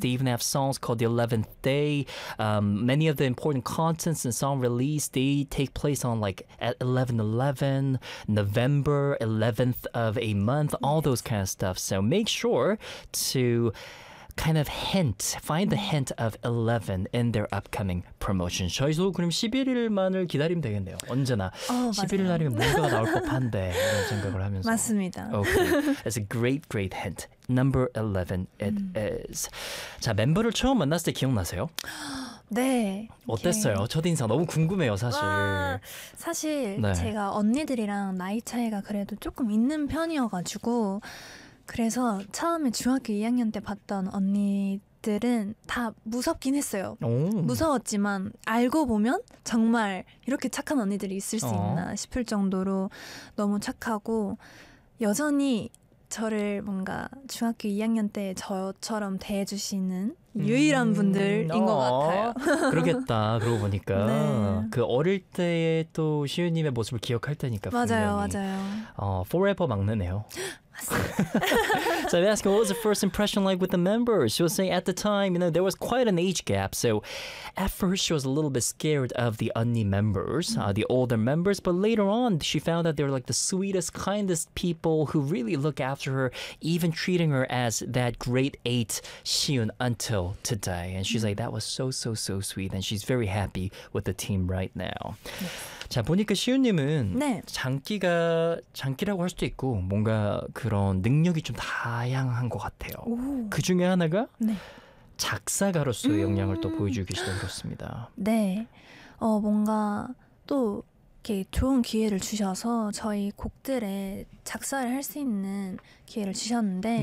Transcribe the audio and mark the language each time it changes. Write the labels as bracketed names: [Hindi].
[English] They even have songs called The 11th Day. Many of the important concerts and song release, they take place on like at 11-11, November 11th of a month, all those kind of stuff. So make sure to kind of hint, find the hint of 11 in their upcoming promotion. [Korean] 저희도 그럼 11일만을 기다리면 되겠네요. 언제나 11일 날이면 뭔가가 나올 법한데 이런 생각을 하면서. 맞습니다. [English] Okay. It's a great, great hint. Number 11 it is. [Korean] 자, 멤버를 처음 만났을 때 기억나세요? 네. 어땠어요? 첫 인상 너무 궁금해요, 사실. 사실 네. 제가 언니들이랑 나이 차이가 그래도 조금 있는 편이어가지고 그래서 처음에 중학교 2학년 때 봤던 언니들은 다 무섭긴 했어요. 오. 무서웠지만 알고 보면 정말 이렇게 착한 언니들이 있을 수 있나 싶을 정도로 너무 착하고 여전히 저를 뭔가 중학교 2학년 때 저처럼 대해주시는 유일한 분들인 것 같아요. 그러겠다. 그러고 보니까 네. 그 어릴 때의 또 시윤님의 모습을 기억할 테니까 맞아요, 분명히. 맞아요. Forever 막내네요. [English] So I'm asking, what was the first impression like with the members? She was saying at the time, you know, there was quite an age gap. So at first she was a little bit scared of the 언니 members, the older members. But later on, she found that they're like the sweetest, kindest people who really look after her, even treating her as that great eight Siyun until today. And she's like, that was so, so, so sweet. And she's very happy with the team right now. Yes. [Korean] 자, 보니까 시윤님은 네. 장기라고 할 수도 있고 뭔가 그런 능력이 좀 다양한 것 같아요. 오. 그 중에 하나가 네. 작사가로서의 역량을 또 보여주고 계시다고 들었습니다. 네. 뭔가 또 이렇게 좋은 기회를 주셔서 저희 곡들에 작사를 할 수 있는 기회를 주셨는데